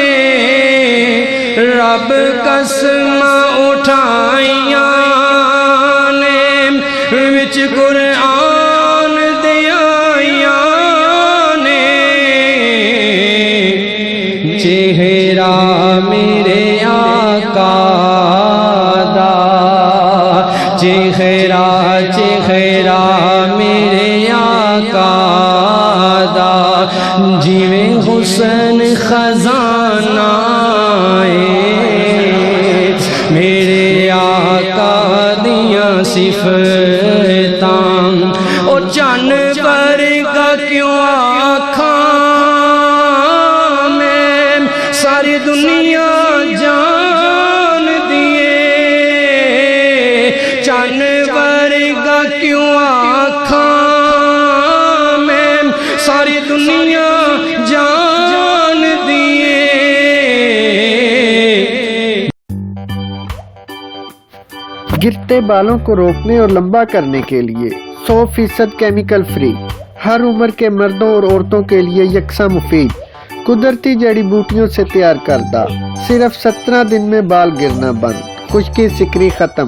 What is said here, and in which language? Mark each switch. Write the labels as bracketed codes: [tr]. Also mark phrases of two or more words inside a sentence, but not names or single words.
[pa] رب قسم اٹھائیاں نے وچ قرآن دیاں نے چہرہ میرے آقا دا چہرہ میرے آقا دا جیویں حسن خزانہ میرے آقا دیاں صفتاں او چن ورگا کیوں آکھاں میں ساری دنیا جان دیے چن ورگا کیوں آکھاں میں ساری دنیا جان دیے [ur] گرتے بالوں کو روکنے اور لمبا کرنے کے لیے 100% [en] chemical free, [ur] ہر عمر کے مردوں اور عورتوں کے لیے یکساں مفید، قدرتی جڑی بوٹیوں سے تیار کردہ، صرف 17 دن میں بال گرنا بند، خشکی سکری ختم۔